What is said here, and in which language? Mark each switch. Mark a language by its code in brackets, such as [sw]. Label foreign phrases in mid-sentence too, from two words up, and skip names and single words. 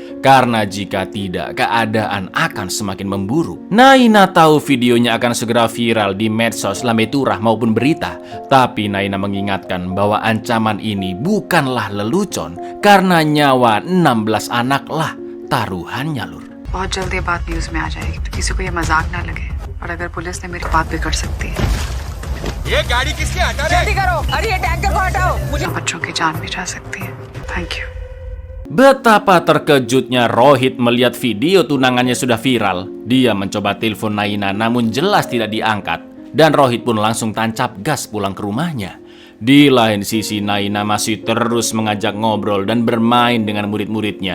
[id] Karena jika tidak, keadaan akan semakin memburuk. Naina tahu videonya akan segera viral di medsos, lambe turah maupun berita. Tapi Naina mengingatkan bahwa ancaman ini bukanlah lelucon karena nyawa 16 anak lah taruhannya lur. [hi] बहुत जल्द ये बात न्यूज में आ जाएगी तो किसी को ये मजाक ना लगे और अगर पुलिस ने मेरी बात बिगड़ सकती है। ये गाड़ी किसकी हटा रहे जल्दी करो, अरे ये टैंकर को हटाओ, मुझे बच्चों की जान भी जा सकती है। [en] Thank you. [id] Betapa terkejutnya Rohit melihat video tunangannya sudah viral. Dia mencoba telepon Naina namun jelas tidak diangkat. Dan Rohit pun langsung tancap gas pulang ke rumahnya. Di lain sisi Naina masih terus mengajak ngobrol dan bermain dengan murid-muridnya.